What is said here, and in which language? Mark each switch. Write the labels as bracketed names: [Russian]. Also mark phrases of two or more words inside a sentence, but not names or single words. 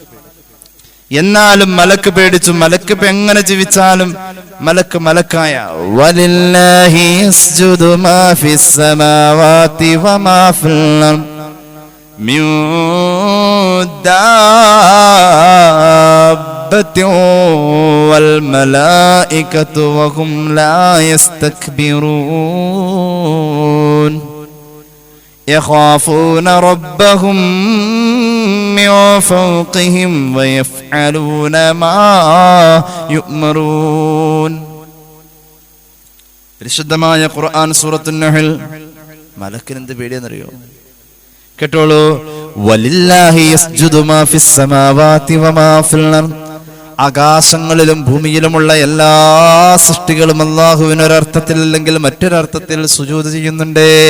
[Malayalam] മലക്ക് ഇപ്പൊ എങ്ങനെ ജീവിച്ചാലും മലക്കായ [Arabic] ولله يسجد ما في السماوات وما في الأرض من دابة والملائكة وهم لا يستكبرون يخافون ربهم من فوقهم ويفعلون ما يؤمرون. [Malayalam] പരിശുദ്ധമായ ഖുർആൻ സൂറത്തുൻ നഹൽ. മലക്കിന് എന്ത് പേടിയെന്നറിയോ? കേട്ടോളൂ. [Arabic] ولله يسجد ما في السماوات وما في الأرض. [Malayalam] ആകാശങ്ങളിലും ഭൂമിയിലുമുള്ള എല്ലാ സൃഷ്ടികളും അല്ലാഹുവിന് ഒരർത്ഥത്തിൽ അല്ലെങ്കിൽ മറ്റൊരർത്ഥത്തിൽ സുജൂദ് ചെയ്യുന്നുണ്ട്.